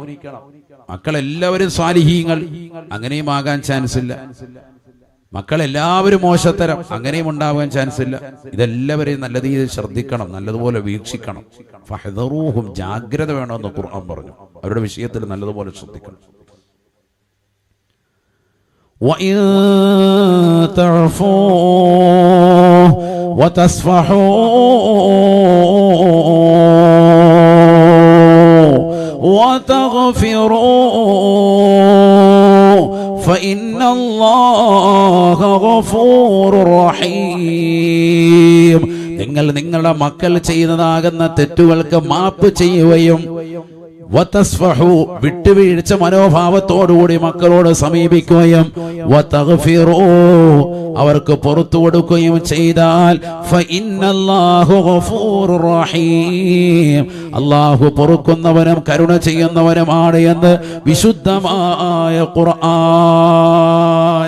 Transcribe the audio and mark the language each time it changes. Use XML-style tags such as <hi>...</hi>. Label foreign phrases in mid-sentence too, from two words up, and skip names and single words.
<ml>മക്കളെല്ലാവരും സ്വാലിഹീങ്ങൾ, അങ്ങനെയും ആകാൻ ചാൻസ് ഇല്ല. മക്കളെല്ലാവരും മോശത്തരം, അങ്ങനെയും ഉണ്ടാകാൻ ചാൻസ് ഇല്ല. ഇതെല്ലാവരെയും നല്ല രീതിയിൽ ശ്രദ്ധിക്കണം, നല്ലതുപോലെ വീക്ഷിക്കണം. ഫഹ്ദറൂഹും, ജാഗ്രത വേണമെന്ന് ഖുർആൻ പറഞ്ഞു. അവരുടെ വിഷയത്തിൽ നല്ലതുപോലെ ശ്രദ്ധിക്കണം.</ml> <ar>وَإِن تَعْفُوا وَتَصْفَحُوا وَتَغْفِرُوا فَإِنَّ اللَّهَ غَفُورٌ رَحِيمٌ.</ar> <ml>നിങ്ങൾ നിങ്ങളുടെ മക്കൾ ചെയ്യുന്നതാകുന്ന തെറ്റുകൾക്ക് മാപ്പ് ചെയ്യുകയും വതസ്ഫഹു, വിട്ടുവീഴ്ച മനോഭാവത്തോടുകൂടി മക്കളോട് സമീപിക്കുകയും വതഗ്ഫിറൂ, അവർക്ക് പുറത്തു കൊടുക്കുകയും ചെയ്താൽ</ml> <ar>فإن الله غفور رحيم,</ar> <ml>അല്ലാഹു പൊറുക്കുന്നവനും കരുണ ചെയ്യുന്നവനുമാണ് എന്ന് വിശുദ്ധമായ ഖുർആൻ.</ml>